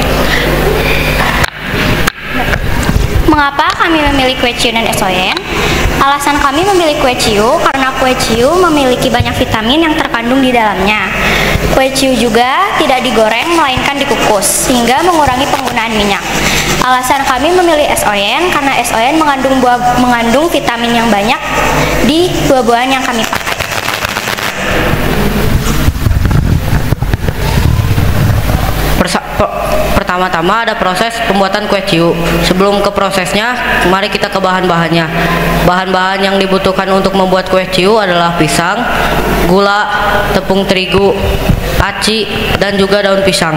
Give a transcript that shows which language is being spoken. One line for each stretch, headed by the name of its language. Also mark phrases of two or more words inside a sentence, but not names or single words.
Indonesian: Mengapa kami memilih kue ciu dan es oyen? Alasan kami memilih kue ciu karena kue ciu memiliki banyak vitamin yang terkandung di dalamnya. Kue ciu juga tidak digoreng melainkan dikukus sehingga mengurangi penggunaan minyak. Alasan kami memilih es oyen karena es oyen mengandung vitamin yang banyak di buah-buahan yang kami pakai. Pertama-tama ada proses pembuatan kue ciu. Sebelum ke prosesnya, mari kita ke bahan-bahannya. Bahan-bahan yang dibutuhkan untuk membuat kue ciu adalah pisang, gula, tepung terigu, aci, dan juga daun pisang.